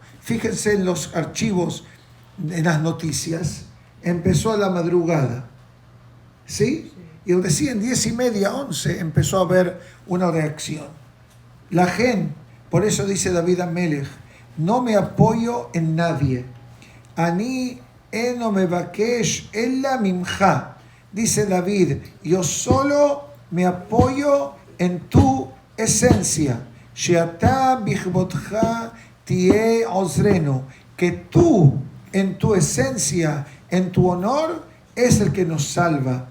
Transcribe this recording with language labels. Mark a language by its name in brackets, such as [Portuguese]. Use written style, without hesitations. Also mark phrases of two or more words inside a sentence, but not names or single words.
[Spanish] Fíjense en los archivos, en las noticias. Empezó a la madrugada. ¿Sí? Y recién 10:30, 11 empezó a haber una reacción. La gente, por eso dice David Amelech, no me apoyo en nadie. [Hebrew] אני אינו מבקש אלא ממך. [Spanish] Dice David, yo solo me apoyo en tu esencia. [Hebrew] שאתה בכבודך תהיה עוזרנו. [Spanish] Que tú, en tu esencia, en tu honor, es el que nos salva.